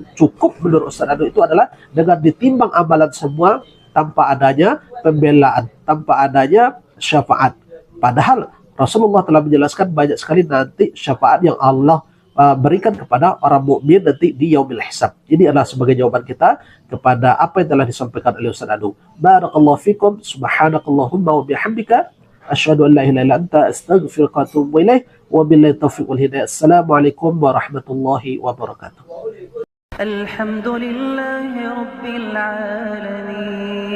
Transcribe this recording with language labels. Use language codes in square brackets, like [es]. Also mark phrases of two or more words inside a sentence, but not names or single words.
[id] Cukup menurut Ustaz Danu itu adalah dengan ditimbang amalan semua tanpa adanya pembelaan, tanpa adanya syafaat. Padahal Rasulullah telah menjelaskan banyak sekali nanti syafaat yang Allah berikan kepada para mukmin nanti di [ar] يوم الحساب. [id] Ini adalah sebagai jawaban kita kepada apa yang telah disampaikan oleh Ustaz Anu. [ar] بارك الله فيكم سبحانك اللهم وبحمدك أشهد أن لا إله إلا أنت أستغفرك وأتوب إليك. وبالله التوفيق والهداية. السلام عليكم ورحمة الله وبركاته. الحمد لله رب العالمين